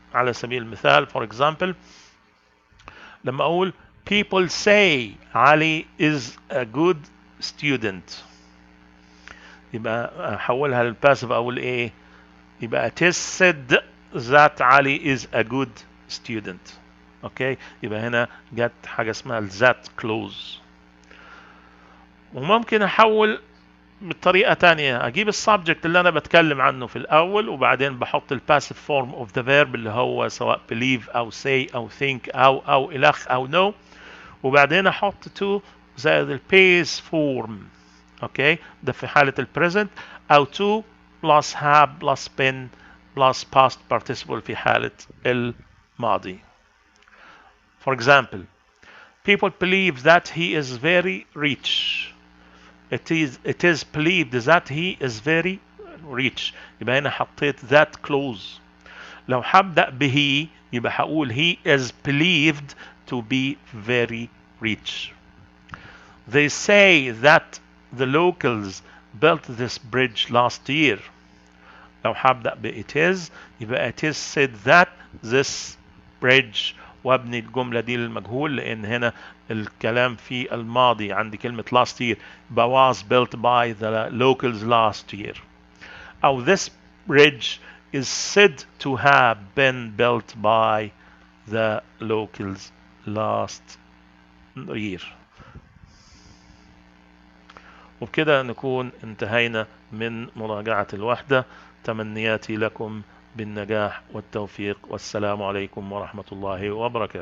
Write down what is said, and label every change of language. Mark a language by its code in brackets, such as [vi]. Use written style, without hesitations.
[ar] على سبيل المثال, [en] for example, [ar] لما أقول [en] people say Ali is a good student, [ar] يبقى أحولها للباسيف أقول إيه؟ يبقى [en] it is said that Ali is a good student. [ar] اوكي, يبقى هنا جت حاجة اسمها that clause. وممكن احول بطريقة تانية، اجيب السبجكت اللي انا بتكلم عنه في الاول وبعدين بحط الباسيف فورم اوف ذا فيرب اللي هو سواء believe او say او think او الخ او no، وبعدين احط to زائد البيس فورم. اوكي، ده في حالة البريزنت، او [en] to plus have plus been plus past participle [ar] في حالة الماضي. [en] For example, people believe that he is very rich. It is believed that he is very rich. [ar] يبقى هنا حطيت that clause. لو هبدأ به يبقى هقول [en] he is believed to be very rich. They say that the locals built this bridge last year. [ar] لو هبدأ ب it is يبقى [en] it is said that this bridge، [ar] وابني الجملة دي للمجهول لأن هنا الكلام في الماضي عندي كلمة last year يبقى [en] was built by the locals last year. أو this bridge is said to have been built by the locals last year. [ar] وبكده نكون انتهينا من مراجعة الوحدة. تمنياتي لكم بالنجاح والتوفيق، والسلام عليكم ورحمة الله وبركاته.